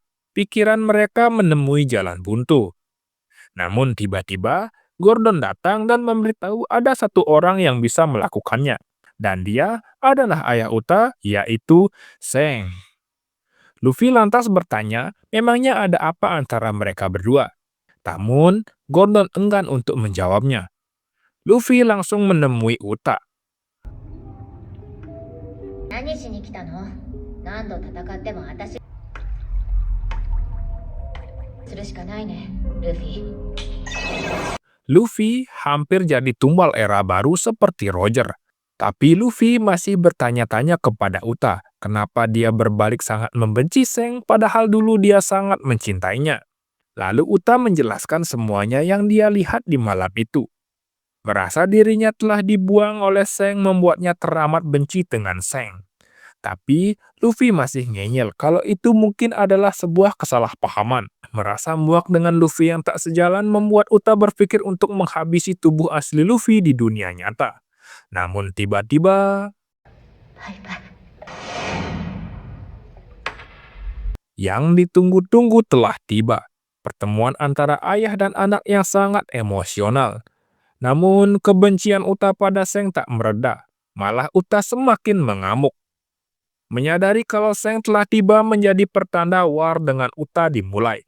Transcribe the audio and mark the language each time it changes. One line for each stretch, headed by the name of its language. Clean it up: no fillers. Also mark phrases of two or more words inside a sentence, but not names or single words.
Indonesian: Pikiran mereka menemui jalan buntu. Namun tiba-tiba, Gordon datang dan memberitahu ada satu orang yang bisa melakukannya. Dan dia adalah ayah Uta, yaitu Seng. Luffy lantas bertanya, memangnya ada apa antara mereka berdua? Namun, Gordon enggan untuk menjawabnya. Luffy langsung menemui Uta.
Japanese: 何しに来たの？何度戦っても私するしかないね、ルフィ。
Indonesian: Luffy hampir jadi tumbal era baru seperti Roger. Tapi Luffy masih bertanya-tanya kepada Uta, kenapa dia berbalik sangat membenci Seng padahal dulu dia sangat mencintainya. Lalu Uta menjelaskan semuanya yang dia lihat di malam itu. Merasa dirinya telah dibuang oleh Seng membuatnya teramat benci dengan Seng. Tapi Luffy masih ngeyel kalau itu mungkin adalah sebuah kesalahpahaman. Merasa muak dengan Luffy yang tak sejalan membuat Uta berpikir untuk menghabisi tubuh asli Luffy di dunia nyata. Namun tiba-tiba,
Japanese: バイバイ。
Indonesian: yang ditunggu-tunggu telah tiba. Pertemuan antara ayah dan anak yang sangat emosional. Namun kebencian Uta pada Seng tak mereda. Malah Uta semakin mengamuk. Menyadari kalau Seng telah tiba menjadi pertanda war dengan Uta dimulai.